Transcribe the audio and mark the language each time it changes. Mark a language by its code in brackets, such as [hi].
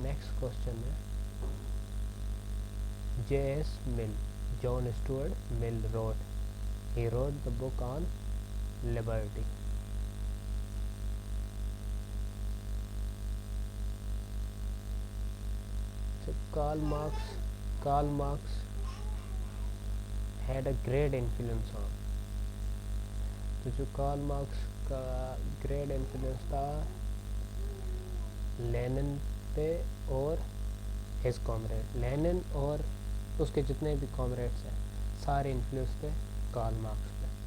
[ur] Next question ہے J.S. [en] Mill. John Stuart Mill he wrote the book on liberty. So Karl Marx had a great influence on. [ur] تو جو Karl Marx کا great influence تھا linen پہ اور [en] His comrade. [ur] Linen اور اس کے جتنے بھی کامریڈس ہیں سارے انفلوئنس تھے کارل مارکس پہ.